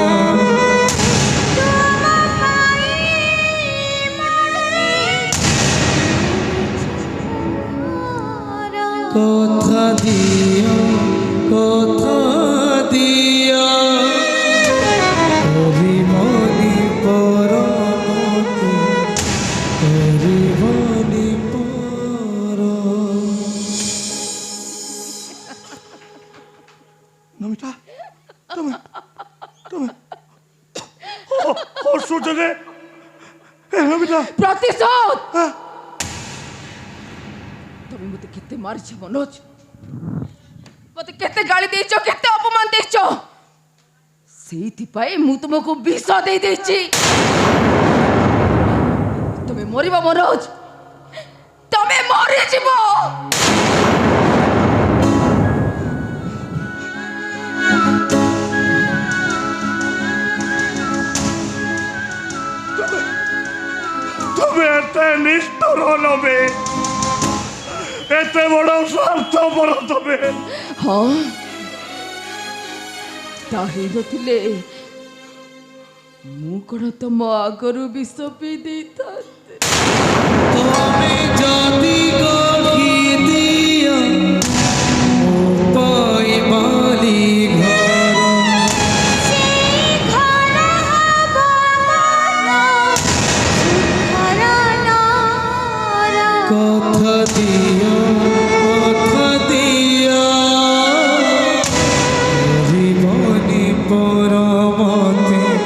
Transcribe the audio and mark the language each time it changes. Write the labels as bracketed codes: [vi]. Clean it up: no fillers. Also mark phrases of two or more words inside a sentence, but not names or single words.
[or] କଥା ଦିଓ କଥା ଦିଓ କରିବନି ପରମତି କରିବନି ପର ନମିତା ତୁମି ତୁମି ହସୁଛ ଯେ ନମିତା ପ୍ରତିଶୋଧ। ତମେ ମତେ କେତେ ମାରିଛ ମନୋଜ, ମତେ କେତେ ଗାଳି ଦେଇଛ, କେତେ ଅପମାନ ଦେଇଛ। ସେଇଥିପାଇଁ ମୁଁ ତୁମକୁ ବିଷ ଦେଇ ଦେଇଛି। ତମେ ମରିବ ମନୋଜ, ତମେ ମରିଯିବ। ତୁମି ଏତେ ନିଷ୍ଠୁର ନବେ, ଏତେ ବଡ଼ ସ୍ୱାର୍ଥପର ତବେ। ହଁ ତା ହେଇନଥିଲେ ମୁଁ କଣ ତମ ଆଗରୁ ବିଷ ପିଇ ଦେଇଥାନ୍ତି? ତୁମି ଯଦି ଗଢ଼ି ଦିୟ ପାଇବାଲି କଥା ଦିଓ କଥା ଦିଓ କରିବନି ପରମତି